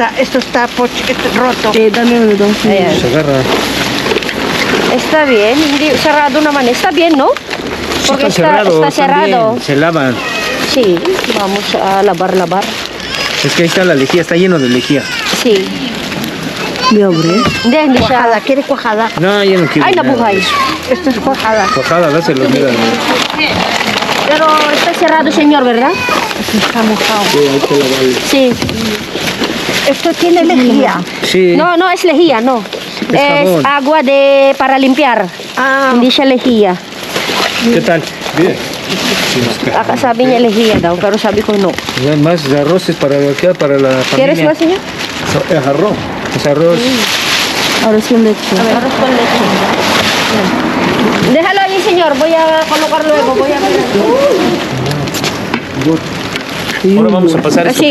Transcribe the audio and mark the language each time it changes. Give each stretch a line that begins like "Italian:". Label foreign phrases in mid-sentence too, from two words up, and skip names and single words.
Spanish: Esto está roto. Sí, dame uno. Ayan. Se agarra. Está bien. Hindi cerrado naman. Está bien, ¿no? Sí, Porque está está cerrado. cerrado. También. Se lavan. Sí. Vamos a lavar. Es que ahí está la lejía, está lleno de lejía. Sí.
Filipino: Hindi siya.
Spanish: ¿Quiere cuajada? No, yo no quiero. Ay, nada
Filipino: nabuhay.
Spanish: de eso. Esto es cuajada. Cuajada, dáselo, mira. Pero está cerrado, señor, ¿verdad? Está mojado. Sí, hay que lavarlo. Sí. Esto tiene lejía. Sí. No es lejía, no. Es Es jabón. agua para limpiar. Ah,
Filipino: Hindi siya lejía.
Spanish: ¿Qué tal? Bien.
Filipino: Sabi niya lejía daw, pero sabi ko no.
Spanish: Más arroz es para acá, para la familia. ¿Quieres más, señor? Es arroz. Es arroz. Arroz con leche. Arroz con leche. Yan. Déjalo ahí, señor. Voy a colocar luego. Voy a ver. Ahora vamos a pasar esto